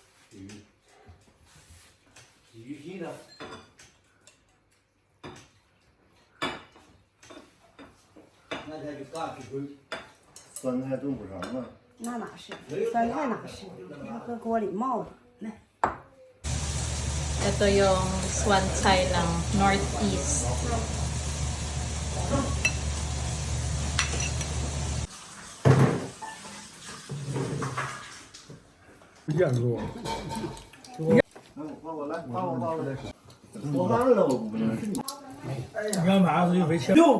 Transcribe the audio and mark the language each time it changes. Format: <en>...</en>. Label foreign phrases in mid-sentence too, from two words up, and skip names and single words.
<zh>鲫鱼皮的。酸菜炖不成啊。那哪是酸菜哪是？要搁锅里冒的。来，</zh> <tl>Ito yung swan chai ng Northeast.</tl> <zh>放我来，放我来。我完了，我不能。你看马上就回去。哟，</zh>